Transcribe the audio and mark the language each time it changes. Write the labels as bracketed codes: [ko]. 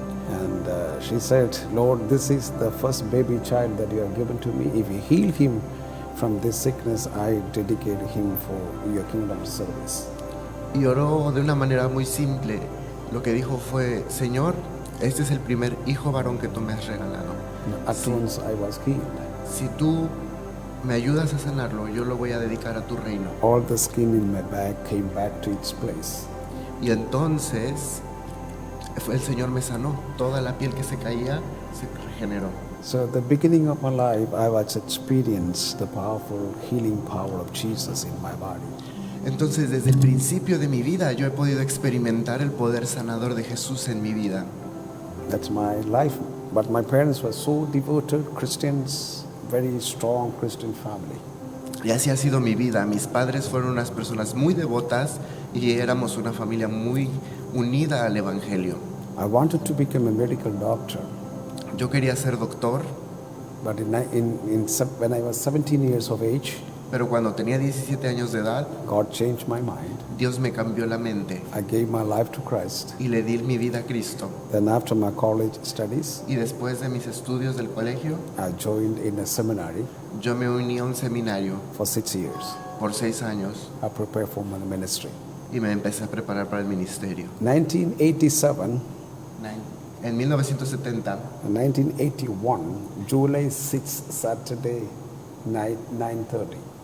[en] And she said, Lord, this is the first baby child that you have given to me. If you heal him from this sickness, I dedicate him for your kingdom service. [es] Y oró de una manera muy simple. Lo que dijo fue, Señor, este es el primer hijo varón que tú me has regalado. [en] At once I was healed. [es] Si tú me ayudas a sanarlo, yo lo voy a dedicar a tu reino. [en] All the skin in my back came back to its place. [es] Y entonces el Señor me sanó. Toda la piel que se caía se regeneró. [en] So at the beginning of my life, I was experienced the powerful healing power of Jesus in my body. [es] Entonces, desde el principio de mi vida, yo he podido experimentar el poder sanador de Jesús en mi vida. [en] That's my life. But my parents were so devoted Christians, very strong Christian family. [es] Y así ha sido mi vida. Mis padres fueron unas personas muy devotas y éramos una familia muy unida al Evangelio. [en] I wanted to become a medical doctor. [es] Yo quería ser doctor, [en] But when I was 17 years of age, [es] pero cuando tenía 17 años de edad, [en] God changed my mind. [es] Dios me cambió la mente [en] I gave my life to Christ. [es] y le di mi vida a Cristo. [en] Then after my college studies, [es] Y después de mis estudios del colegio, [en] I joined in a seminary [es] yo me uní a un seminario [en] for 6 years. [es] por 6 años [en] I prepared for my ministry. [es] y me empecé a preparar para el ministerio. [en] 1987 [es] En 1970, [en] and 1981, July 6, Saturday, night, 9:30.